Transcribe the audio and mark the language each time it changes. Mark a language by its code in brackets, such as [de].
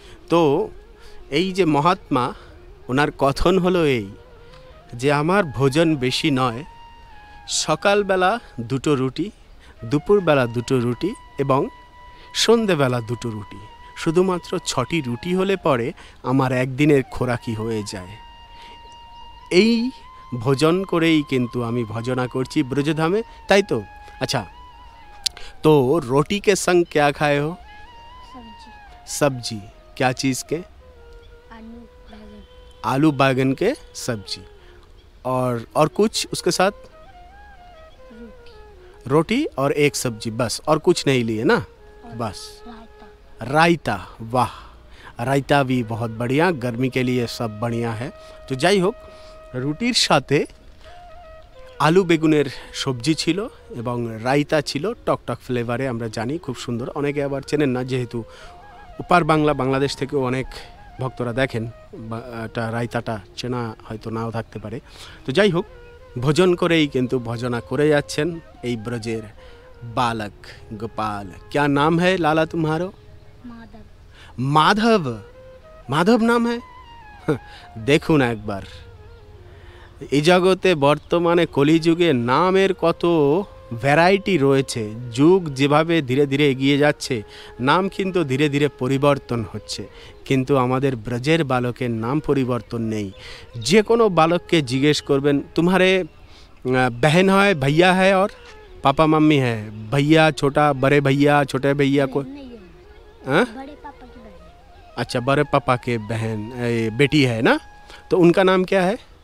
[bn] তো এই যে মহাত্মা, ওনার কথন হলো এই যে আমার ভোজন বেশি নয়, সকালবেলা 2টো রুটি, দুপুরবেলা 2টো রুটি এবং সন্ধেবেলা 2টো রুটি, শুধুমাত্র 6টি রুটি হলে পরে আমার একদিনের খোরাকি হয়ে যায়। এই ভোজন করেই কিন্তু আমি ভজনা করছি ব্রজধামে, তাই তো? আচ্ছা, তো [hi] रोटी के संग क्या खाए हो? सब्जी। क्या चीज़ के? आलू बैगन के सब्जी। और कुछ उसके साथ? रोटी और एक सब्जी, बस। और कुछ नहीं लिए ना? बस रायता। वाह, रायता भी बहुत बढ़िया, गर्मी के लिए सब बढ़िया है। [bn] तो যাই হোক, রুটির সাথে আলু বেগুনের সবজি ছিল এবং রায়তা ছিল টকটক ফ্লেভারে। আমরা জানি খুব সুন্দর। অনেকে আবার চেনেন না, যেহেতু উপার বাংলা, বাংলাদেশ থেকেও অনেক ভক্তরা দেখেন, এটা রায়তাটা চেনা হয়তো নাও থাকতে পারে। তো যাই হোক, ভোজন করেই কিন্তু ভজনা করে যাচ্ছেন এই ব্রজের [hi] बालक गोपाल। क्या नाम है लाला तुम्हारो? माधव। माधव नाम है? [bn] দেখুন একবার, এই জগতে বর্তমানে কলিযুগে নামের কত ভ্যারাইটি রয়েছে। যুগ যেভাবে ধীরে ধীরে এগিয়ে যাচ্ছে, নাম কিন্তু ধীরে ধীরে পরিবর্তন হচ্ছে, কিন্তু আমাদের ব্রজের বালকের নাম পরিবর্তন নেই। যে কোনো বালককে জিজ্ঞেস করবেন, [hi] तुम्हारे बहन है, भैया है और पापा मम्मी है? भैया छोटा, बड़े भैया, छोटे भैया को? हाँ, बड़े पापा की बहन। अच्छा, बड़े पापा के बहन बेटी है ना? तो उनका नाम क्या है?